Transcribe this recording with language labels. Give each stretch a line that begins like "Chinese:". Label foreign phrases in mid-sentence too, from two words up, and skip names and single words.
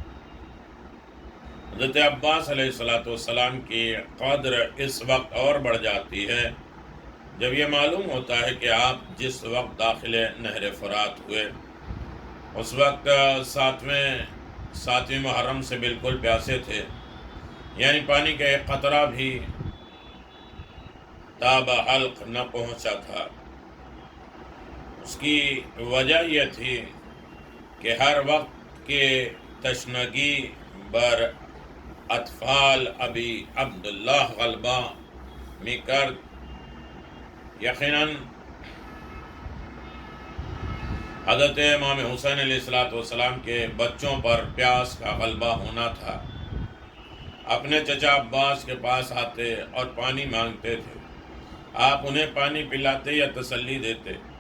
Urdu: حضرت عباس علیہ السلام کی قدر اس وقت اور بڑھ جاتی ہے جب یہ معلوم ہوتا ہے کہ آپ جس وقت داخل نہر فرات ہوئے اس وقت ساتویں محرم سے بالکل پیاسے تھے، یعنی پانی کا ایک قطرہ بھی تاب حلق نہ پہنچا تھا. اس کی وجہ یہ تھی کہ
Persian: ہر وقت کے تشنگی بر اطفال ابی عبداللہ غلبہ میکرد.
Urdu: یقیناً حضرت امام حسین علیہ السلام کے بچوں پر پیاس کا غلبہ ہونا تھا. اپنے چچا عباس کے پاس آتے اور پانی مانگتے تھے، آپ انہیں پانی پلاتے یا تسلی دیتے.